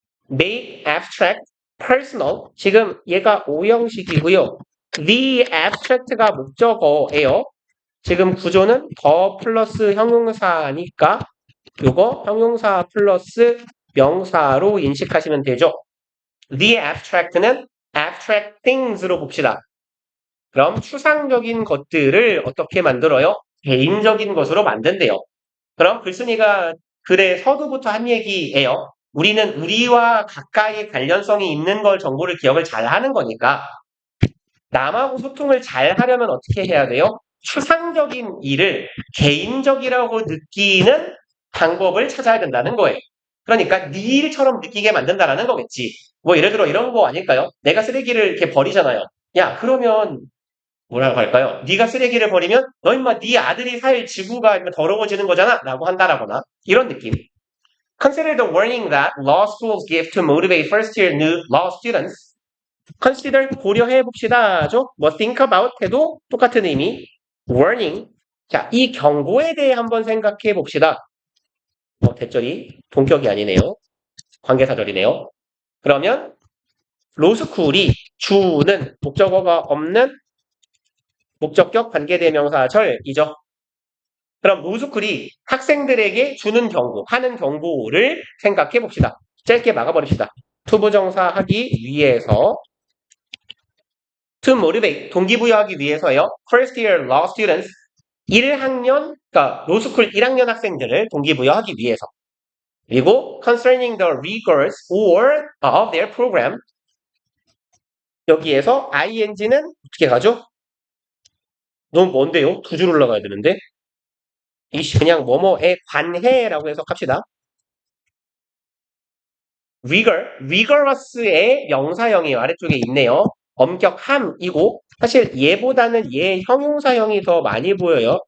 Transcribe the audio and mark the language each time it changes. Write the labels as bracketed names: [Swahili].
[English] make abstract personal. [Korean] 지금 얘가 오형식이고요. the abstract가 목적어예요. 지금 구조는 더 플러스 형용사니까 요거 형용사 플러스 명사로 인식하시면 되죠. The abstract는 abstract things로 봅시다. 그럼 추상적인 것들을 어떻게 만들어요? 개인적인 것으로 만든대요. 그럼 글쓴이가 글의 서두부터 한 얘기예요. 우리는 우리와 가까이 관련성이 있는 걸 정보를 기억을 잘 하는 거니까 남하고 소통을 잘 하려면 어떻게 해야 돼요? 추상적인 일을 개인적이라고 느끼는 방법을 찾아야 된다는 거예요. 그러니까 네 일처럼 느끼게 만든다라는 거겠지. 뭐 예를 들어 이런 거 아닐까요? 내가 쓰레기를 이렇게 버리잖아요. 야 그러면 뭐라고 할까요? 네가 쓰레기를 버리면 너 임마 네 아들이 살 지구가 더러워지는 거잖아 라고 한다라거나 이런 느낌. [English] Consider the warning that law schools give to motivate first-year new law students. [Korean] Consider 고려해 봅시다죠. 뭐 [English] think about [Korean] 해도 똑같은 의미. [English] warning. [Korean] 자, 이 경고에 대해 한번 생각해 봅시다. 대절이 동격이 아니네요. 관계사절이네요. 그러면 로스쿨이 주는 목적어가 없는 목적격 관계대명사절이죠. 그럼 로스쿨이 학생들에게 주는 경고, 하는 경고를 생각해 봅시다. 짧게 막아버립시다. 투부정사 하기 위해서 [English] to motivate, [Korean] 동기부여하기 위해서요. [English] First year law students, [Korean] 1학년, 그러니까 로스쿨 1학년 학생들을 동기부여하기 위해서. 그리고 [English] concerning the rigors or of their program, [Korean] 여기에서 ing는 어떻게 가죠? 너무 먼데요? 두 줄 올라가야 되는데. 이씨, 그냥 뭐뭐에 관해라고 해석합시다. rigorous의 명사형이 아래쪽에 있네요. 엄격함이고 사실 얘보다는 얘 형용사형이 더 많이 보여요.